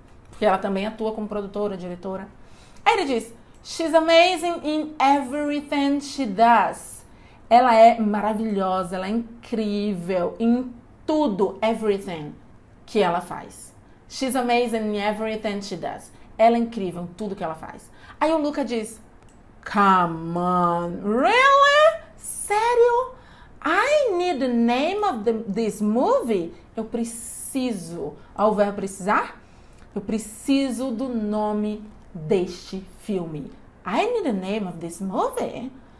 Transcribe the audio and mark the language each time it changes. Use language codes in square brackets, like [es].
[pt] Porque ela também atua como produtora, diretora. Aí ele diz, [en] she's amazing in everything she does. [pt] Ela é maravilhosa, ela é incrível em tudo, everything que ela faz. [en] She's amazing in everything she does. [pt] Ela é incrível em tudo que ela faz. Aí o Luca diz, [en] come on, really? [pt] Sério? [en] I need the name of this movie? [pt] Eu preciso, ao verbo precisar, eu preciso do nome deste filme. [en] I need the name of this movie?